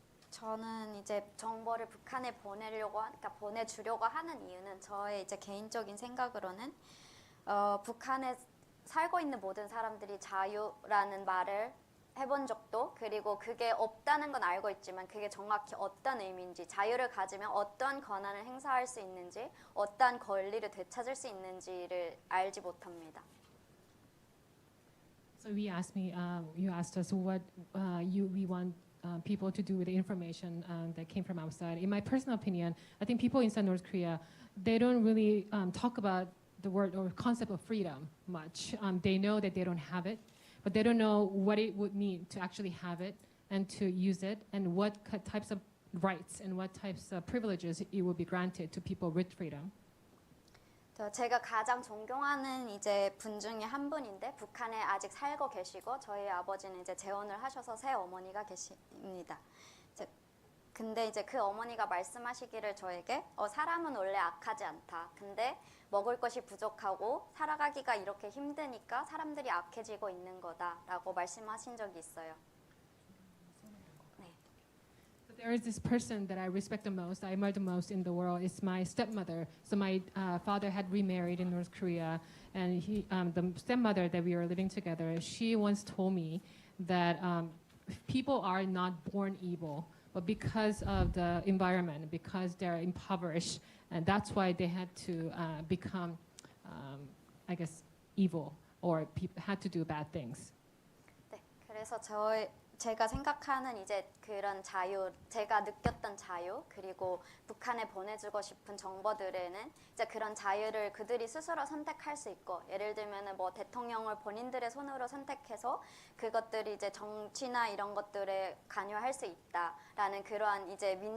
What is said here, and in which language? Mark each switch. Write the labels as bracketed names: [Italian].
[Korean] 저는 이제 정보를 북한에 보내주려고 하는 이유는 저의 이제 개인적인 생각으로는 북한에 살고 있는 모든 사람들이 자유라는 말을 해본 적도, 그리고 그게 없다는 건 알고 있지만 그게 정확히 어떤 의미인지, 자유를 가지면 어떤 권한을 행사할 수 있는지, 어떤 권리를 되찾을 수 있는지를 알지 못합니다. [English] So you asked us what we want people to do with the information that came from outside. In my personal opinion, I think people inside North Korea, they don't really talk about the word or concept of freedom much. They know that they don't have it, but they don't know what it would mean to actually have it and to use it, and what types of rights and what types of privileges it would be granted to people with freedom. [Korean] 제가 가장 존경하는 이제 분 중에 한 분인데 북한에 아직 살고 계시고 저희 아버지는 이제 재혼을 하셔서 새 어머니가 계십니다. 근데 이제 그 어머니가 말씀하시기를 저에게 사람은 원래 악하지 않다. 근데 먹을 것이 부족하고 살아가기가 이렇게 힘드니까 사람들이 악해지고 있는 거다라고 말씀하신 적이 있어요. [English] There is this person that I respect the most, I admire the most in the world. It's my stepmother. So my father had remarried in North Korea, and the stepmother that we were living together, she once told me that people are not born evil, but because of the environment, because they're impoverished, and that's why they had to become, I guess, evil, or had to do bad things. [Korean] 네, 그래서 제가 생각하는 이제 그런 자유, 제가 느꼈던 자유, 그리고 북한에 보내주고 싶은 정보들에는 이제 그런 자유를 그들이 스스로 선택할 수 있고, 예를 들면은 뭐 대통령을 본인들의 손으로 선택해서 그것들이 이제 정치나 이런 것들에 관여할 수 있다라는 그러한 이제